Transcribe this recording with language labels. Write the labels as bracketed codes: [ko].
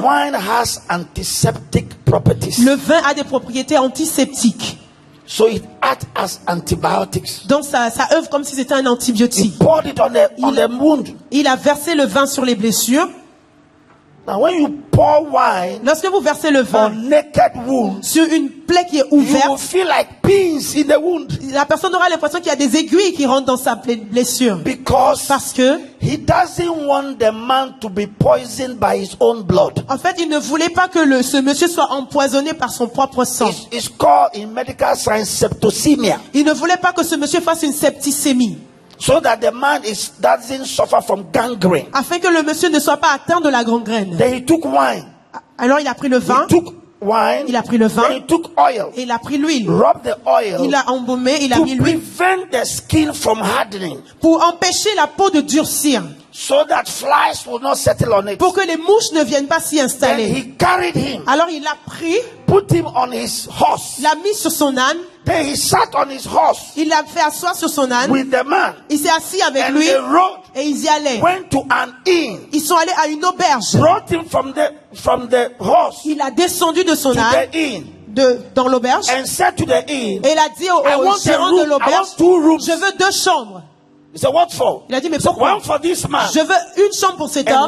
[en] Wine has antiseptic properties. [fr] Le vin a des propriétés antiseptiques. [en] So it acts as antibiotics. [fr] Donc ça œuvre comme si c'était un antibiotique. [en] He poured it on the wound. [fr] Il a versé le vin sur les blessures. [en] Now when you pour wine, [fr] lorsque vous versez le vin [en] on naked wound, [fr] sur une plaie qui est ouverte, [en] you will feel like pins in the wound. [fr] La personne aura l'impression qu'il y a des aiguilles qui rentrent dans sa blessure. Parce que [en] he doesn't want the man to be poisoned by his own blood. [fr] En fait, il ne voulait pas que ce monsieur soit empoisonné par son propre sang. [en] It's called in medical science septicemia. [fr] Il ne voulait pas que ce monsieur fasse une septicémie. [en] So that the man doesn't suffer from gangrene. [fr] Afin que le monsieur ne soit pas atteint de la gangrène. [en] Then he took wine. [fr] Alors il a pris le vin. [en] He took wine. [fr] Il a pris le vin. [en] Then he took oil. [fr] Et il a pris l'huile. [en] Rubbed the oil. [fr] Il a embaumé, il a mis l'huile. [en] To prevent the skin from hardening. [fr] Pour empêcher la peau de durcir. [en] so that flies will not settle on it. [fr] Pour que les mouches ne viennent pas s'y installer. [en] Then he carried him. [fr] Alors il l'a pris, [en] put him on his horse. [fr] L'a mis sur son âne. [en] Then he sat on his horse. [fr] Il l'a fait asseoir sur son âne. [en] With the man. [fr] Il s'est assis avec [en] and [fr] lui. [en] They rode, [fr] et ils y allaient. [en] Went to an inn. [fr] Ils sont allés à une auberge. [en] Brought him from the horse. [fr] Il a descendu de son âne. [en] The inn. [fr] Dans l'auberge. [en] And said to the inn. [fr] Et il a dit au gérant de l'auberge, je veux 2 chambres. [en] He said, what for? [fr] Il a dit, mais pourquoi? [en] One for this man. [fr] Je veux une chambre pour cet homme.